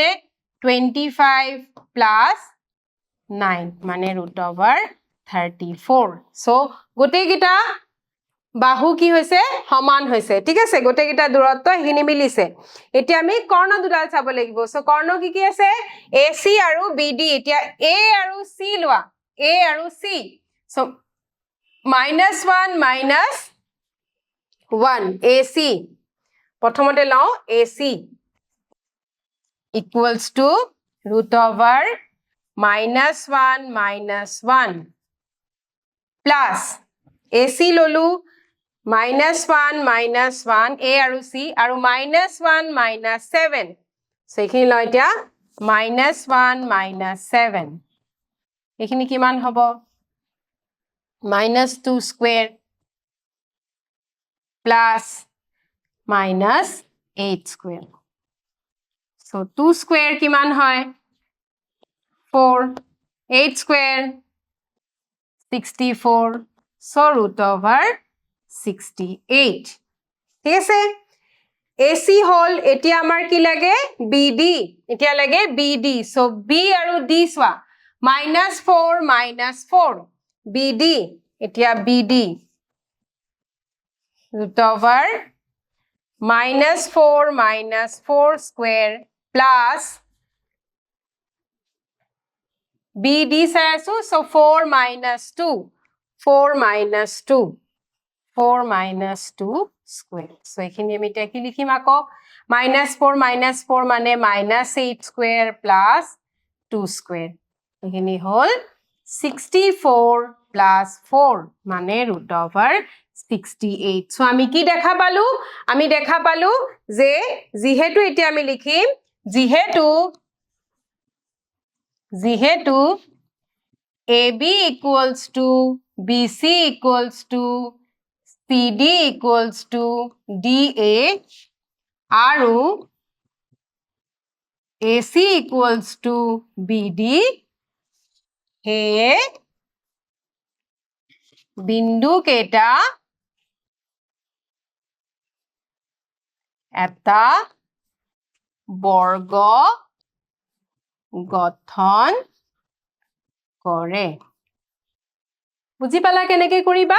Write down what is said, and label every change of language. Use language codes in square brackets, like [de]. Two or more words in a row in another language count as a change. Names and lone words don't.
[as] 25 plus 9 মানে √34 so গোটেইকেইটা বাহু কি হৈছে সমান হৈছে ঠিক আছে গোটেইকেইটা দূৰত্ব এইখিনি মিলিছে এতিয়া আমি কৰ্ণ দুডাল চাব লাগিব সো কৰ্ণ কি কি আছে AC আৰু BD এতিয়া A আৰু C লোৱা A আৰু C সো -1 -1 AC প্ৰথমতে লও AC [en] equals to [as] √1 -1 plus AC ললো -1 -1 A আৰু C আৰু -1 -7 so এইখিনি লও এতিয়া -1 -7 এইখিনি কিমান হ'ব [en] -2 square plus -8 square so 2 square [as] কিমান হয় [en] 4 8 square [as] 64 so √68 ঠিক আছে AC হল এতিয়া আমাৰ কি লাগে BD এতিয়া লাগে BD so B আৰু D চোৱা -4 -4 BD এতিয়া BD √4 -4 [en] square plus BD [as] চাই আছো so 4 -2 4 -2 square so এইখিনি আমি এতিয়া কি লিখিম আকৌ -4 মানে -8 [en] square plus 2 square [as] এইখিনি হল 64 plus 4 মানে √68 so আমি কি দেখা পালো যে যেহেতু এতিয়া আমি লিখিম যেহেতু [en] AB equals to BC equals to CD equals to DA [as] আৰু [en] AC equals to BD [as] হেয়ে বিন্দু কেইটা এটা বৰ্গ গঠন কৰে বুজি পালা কেনেকৈ কৰিবা